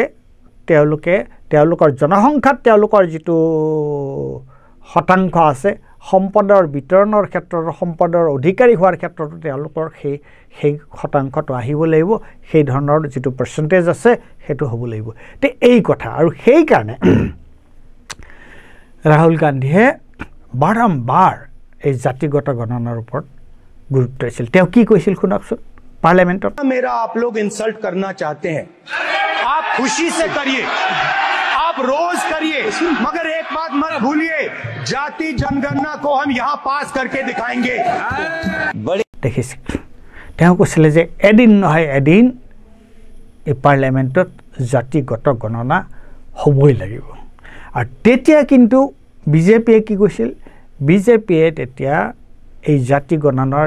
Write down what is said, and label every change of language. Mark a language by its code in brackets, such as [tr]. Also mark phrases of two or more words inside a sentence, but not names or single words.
[as] তেওঁলোকৰ জনসংখ্যাত তেওঁলোকৰ যিটো শতাংশ আছে সম্পদৰ বিতৰণৰ ক্ষেত্ৰত সম্পদৰ অধিকাৰী হোৱাৰ ক্ষেত্ৰতো তেওঁলোকৰ সেই শতাংশটো আহিব লাগিব সেই ধৰণৰ যিটো পাৰ্চেণ্টেজ আছে সেইটো হ'ব লাগিব তে এই কথা আৰু সেই কাৰণে ৰাহুল গান্ধীয়ে বাৰম্বাৰ এই জাতিগত গণনাৰ ওপৰত গুৰুত্ব দিছিল তেওঁ কি কৈছিল শুনকচোন পাৰ্লামেণ্টত [hi] मेरा आप लोग इंसल्ट करना चाहते हैं आप खुशी से करिए आप रोज करिए मगर एक बात मत भूलिए जाति जनगणना को हम यहाँ पास करके दिखाएंगे [as] দেখিছিল তেওঁ কৈছিলে যে এদিন নহয় এদিন এই পাৰ্লামেণ্টত জাতিগত গণনা হ'বই লাগিব আৰু তেতিয়া কিন্তু বিজেপিয়ে কি কৈছিল বিজেপিয়ে তেতিয়া এই জাতি গণনাৰ